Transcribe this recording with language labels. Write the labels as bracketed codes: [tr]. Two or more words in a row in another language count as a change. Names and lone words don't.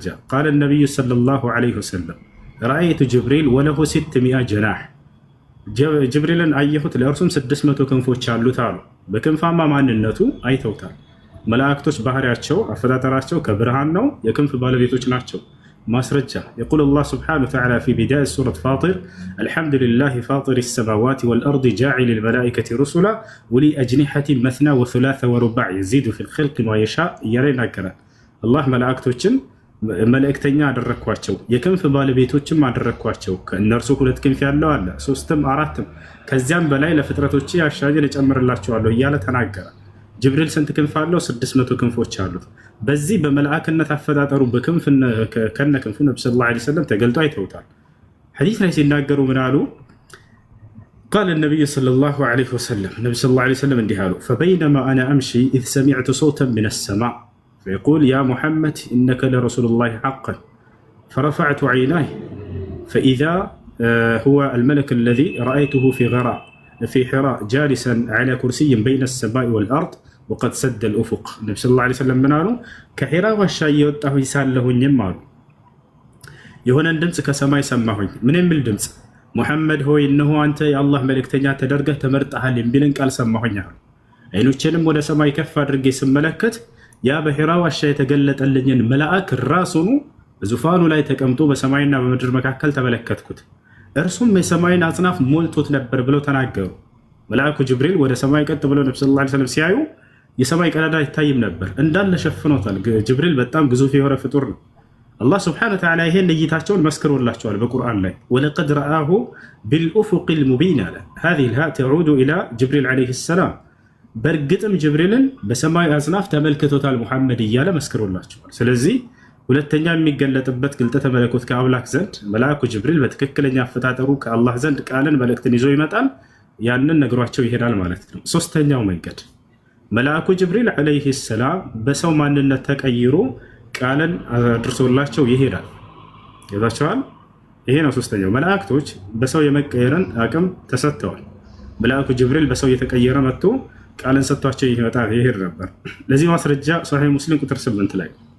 [ar] قال النبي صلى الله عليه وسلم رأيت جبريل وله 600 جناح [am] ጅብሪልን አየሁት ለእርሱም 600 ክንፎች አሉት አሉ። በክንፋማ ማንነቱ አይተውታል። መላእክቶች ባህሪያቸው አፈጣጠራቸው ከብርሃን ነው፣ የክንፍ ባለቤቶች ናቸው። ማስረጃ [ar] يقول الله سبحانه وتعالى في بداية سورة فاطر الحمد لله فاطر السماوات والأرض جاعل الملائكة رسلا ولي أجنحة مثنى وثلاث ورباع يزيد في الخلق ما يشاء يرينا كرا الله ملائكتوችን [am] መልእክተኛ አደረኳቸው የክንፍ ባለቤቶችም አደረኳቸው ከእነርሱ 2 ክንፍ ያለው አለ 3ም 4ም ከዚያም በላይ ለፍጥረቶች ያሻጀ ለጨምርላቸዋለሁ እያለ ተናገረ። ጅብሪል ስንት ክንፍ አለው? 600 ክንፎች አሉት። በዚህ በመላእክነት አፈጣጠሩ በክንፍ ከነ ክንፉ [ar] النبي صلى الله عليه وسلم [am] ተገልጦ አይተውታል። ሐዲስ ላይ ሲናገሩ ምን አሉ? [ar] قال النبي صلى الله عليه وسلم النبي صلى الله عليه وسلم [am] እንዲህ አሉ [ar] فبينما انا امشي اذ سمعت صوتا من السماء فيقول يا محمد انك لرسول الله حقا فرفعت عيناي فاذا هو الملك الذي رايته في حراء جالسا على كرسي بين السماء والارض وقد سد الافق النبي صلى الله عليه وسلم [am] ምን አሉ? ከሒራ ዋሻ እየወጣሁ ይሳለሁኝም አሉ የሆነን ድምጽ ከሰማይ ሰማሁኝ። ምን የሚል ድምጽ? ሙሐመድ ሆይ እነሆ አንተ የአላህ መልእክተኛ ተደርገህ ተመርጠሃል የሚልን ቃል ሰማሁኝ አሉ። አይኖቼንም ወደ ሰማይ ከፍ አድርጌ ስመለከት ያ በሒራ ዋሻ የተገለጠልኝን መልአክ ራሱኑ ዙፋኑ ላይ ተቀምጦ በሰማይና በምድር መካከል ተመለከትኩት። እርሱም የሰማይን አጽናፍ ሞልቶት ነበር ብለው ተናገሩ። መልአኩ ጅብሪል ወደ ሰማይ ቀጥ ብለው [ar] النبي صلى الله عليه وسلم [am] ሲያዩ የሰማይ ቀዳዳ አይታይም ነበር፣ እንዳለ ሸፍኖታል። ጅብሪል በጣም ግዙፍ የሆነ ፍጡር ነው። [ar] الله سبحانه وتعالى [am] ይሄን እይታቸውን መስክሮላቸዋል በቁርአን ላይ [ar] ولقد رآه بالأفق المبين [am] አለ። [ar] هذه الهاء تعود الى جبريل عليه السلام [am] በእርግጥም ጅብሪልን በሰማይ አጽናፍ ተመልክቶታል ሙሐመድ እያለ መስክሮላቸዋል። ስለዚህ ሁለተኛ የሚገለጥበት ግልጠተ መለኮት ከአምላክ ዘንድ መልአኩ ጅብሪል በትክክለኛ አፈጣጠሩ ከአላህ ዘንድ ቃልን መልእክትን ይዞ ይመጣል። ያንን ነግሯቸው ይሄዳል ማለት ነው። ሶስተኛው መንገድ መልአኩ ጅብሪል [ar] عليه السلام [am] በሰው ማንነት ተቀይሮ ቃልን አድርሶላቸው ይሄዳል። ይዛቸዋል። ይሄ ነው ሶስተኛው። መላእክቶች በሰው የመቀየርን አቅም ተሰጥተዋል። መልአኩ ጅብሪል በሰው የተቀየረ መጥቶ ቃልን ሰጥቷቸው ይሄድ ነበር። ለዚህ ማስረጃ ሶሒህ ሙስሊም ቁጥር 8 ላይ